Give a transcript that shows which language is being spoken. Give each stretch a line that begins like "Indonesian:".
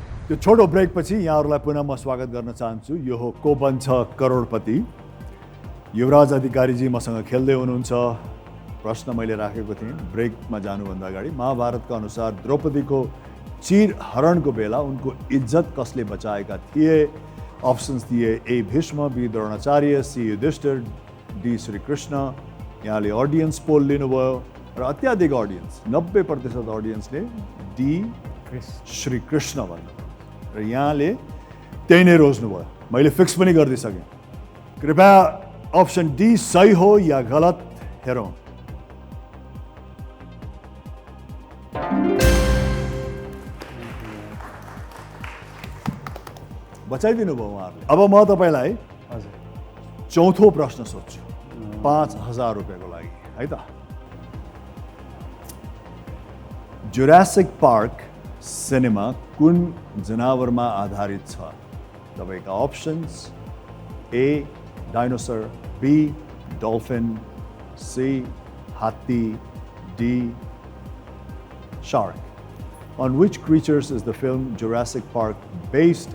Nepali: यो छोटो ब्रेक पछि यहाँहरूलाई पुनः म स्वागत गर्न चाहन्छु। यो हो को बन्छ करोडपति। युवराज अधिकारीजी मसँग खेल्दै हुनुहुन्छ। प्रश्न मैले राखेको थिएँ ब्रेकमा जानुभन्दा अगाडि। महाभारतका अनुसार द्रौपदीको चिर हरणको बेला उनको इज्जत कसले बचाएका थिए? अप्सन्स दिए ए Bhishma, be Dronacharya, C Yudhishthir, D Shrikrishna. यहाँले अडियन्स पोल लिनुभयो र अत्याधिक अडियन्स 90% अडियन्सले डी श्रीकृष्ण भन्नुभयो र यहाँले त्यही नै रोज्नुभयो। मैले फिक्स पनि गरिदिइसकेँ। कृपया अप्सन डी सही हो या गलत हेरौँ। बचाइदिनु भयो उहाँहरूले। अब म तपाईँलाई चौथो प्रश्न सोध्छु 5000 रुपियाँको लागि है त। जुरासिक पार्क सिनेमा कुन जनावरमा आधारित छ? तपाईँका options A dinosaur, be dolphin, C हात्ती, D shark.
English: On which creatures is the film Jurassic Park based?